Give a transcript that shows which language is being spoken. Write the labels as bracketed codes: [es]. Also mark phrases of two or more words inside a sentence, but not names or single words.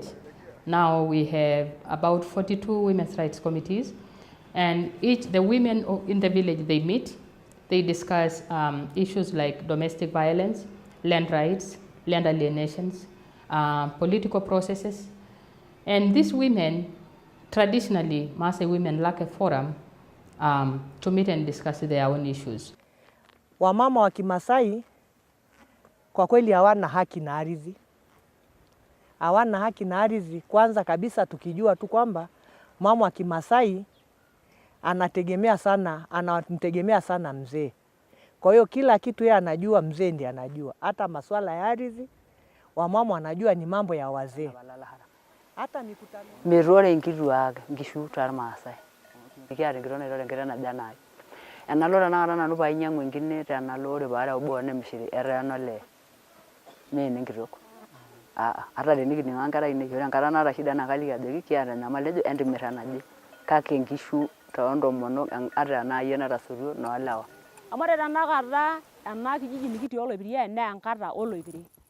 [en] Now we have about 42 women's rights committees, and the women in the village, they meet, they discuss issues like domestic violence, land rights, land alienations, political processes. And these women, traditionally, Maasai women lack a forum to meet and discuss their own issues. [sw] Wamama wa Kimasai kwa kweli hawana haki na ardhi. Hawana haki na ardhi, kwanza kabisa tukijua tu kwamba mama wa Kimasai anategemea sana mzee. Kwa hiyo kila kitu yeye anajua, mzee ndiye anajua. Hata masuala ya ardhi wamama wanajua ni mambo ya wazee. Hata mikutano [mas] mirore nkituak nkishu tarmaasai. Kiata nkitone jana. Enalore na nupa inyangu enkine tenalore baada obo nemishiri erenole. Mene nkitok. Hata tenikininga nkera ine yore nkara naata shida nakaliki ajoki kiata nyamali ejo entimira naje. Kake nkishu toontomonok ata naayie natasotuo noolewa. Amu ore tenakata ena kijiji nikitii oloipirie naa enkata oloipirie.